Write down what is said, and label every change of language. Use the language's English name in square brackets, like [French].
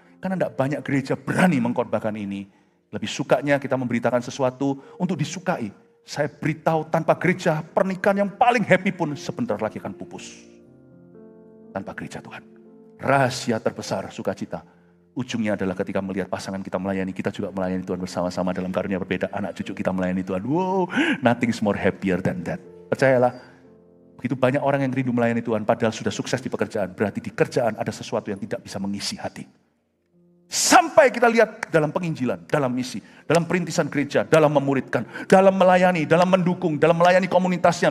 [Indonesian] Karena tidak banyak gereja berani mengkhotbahkan ini. Lebih sukanya kita memberitakan sesuatu untuk disukai. Saya beritahu tanpa gereja, pernikahan yang paling happy pun sebentar lagi akan pupus. Tanpa gereja Tuhan. Rahasia terbesar sukacita. Ujungnya adalah ketika melihat pasangan kita melayani, kita juga melayani Tuhan bersama-sama dalam karunia berbeda. Anak cucu kita melayani Tuhan. [English] Wow, nothing is more happier than that. [Indonesian] Percayalah, begitu banyak orang yang rindu melayani Tuhan, padahal sudah sukses di pekerjaan. Berarti di kerjaan ada sesuatu yang tidak bisa mengisi hati. Sampai kita lihat dalam penginjilan, dalam misi, dalam perintisan gereja, dalam memuridkan, dalam melayani, dalam mendukung, dalam melayani komunitasnya.